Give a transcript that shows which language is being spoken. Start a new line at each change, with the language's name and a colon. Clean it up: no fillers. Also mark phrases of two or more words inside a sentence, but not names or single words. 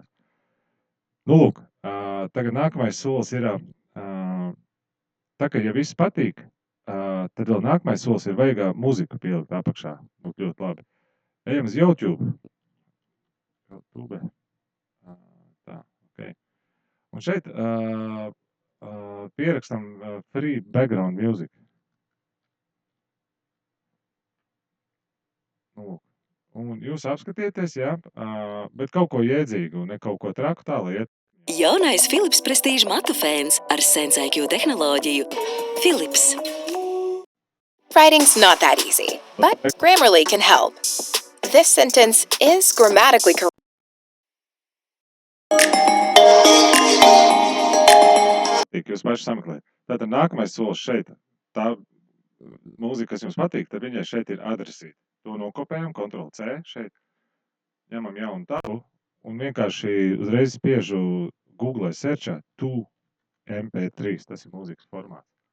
Latvian: Nu, lūk, tagad nākamais solis ir, tā kā ja viss patīk, tad vēl nākamais solis ir vajag muziku pielikt apakšā. Būtu ļoti labi. Ejam uz YouTube. Tā, ok. Un šeit pierakstam
English: free background music.
Latvian: Nu, lūk. Un jūs apskatieties, jā, bet kaut ko jēdzīgu, ne kaut ko traku tā, lai iet. Jaunais Philips Prestige matu fēns ar SenseIQ tehnoloģiju. Philips.
English: Writing's not that easy, but Grammarly can help. This sentence is grammatically correct.
Latvian: Jūs paši sameklēt. Tātad nākamais solis šeit. Tā mūzika, kas jums patīk, tad viņai šeit ir adresīta. To nokopējam, Ctrl+C šeit. Ņemam jaunu tabu un vienkārši uzreiz spiežu Google searchā tu MP3, tas ir mūzikas formāts.